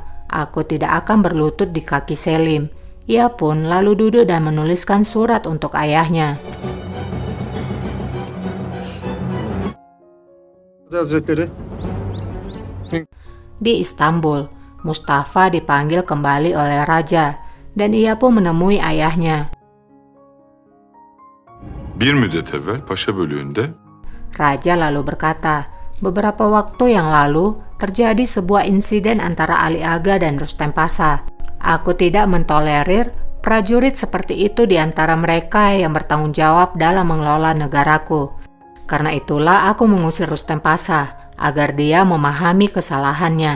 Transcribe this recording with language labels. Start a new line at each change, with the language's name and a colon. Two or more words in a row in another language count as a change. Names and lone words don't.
Indonesian: Aku tidak akan berlutut di kaki Selim. Ia pun lalu duduk dan menuliskan surat untuk ayahnya.
Turkish: Hazretleri,
Indonesian: Di Istanbul, Mustafa dipanggil kembali oleh raja dan ia pun menemui ayahnya.
Turkish: Bir müddet evvel Paşa bölüğünde
Indonesian: Raja lalu berkata, beberapa waktu yang lalu terjadi sebuah insiden antara Ali Aga dan Rustem Pasha. Aku tidak mentolerir prajurit seperti itu di antara mereka yang bertanggung jawab dalam mengelola negaraku. Karena itulah aku mengusir Rustem Pasha agar dia memahami kesalahannya.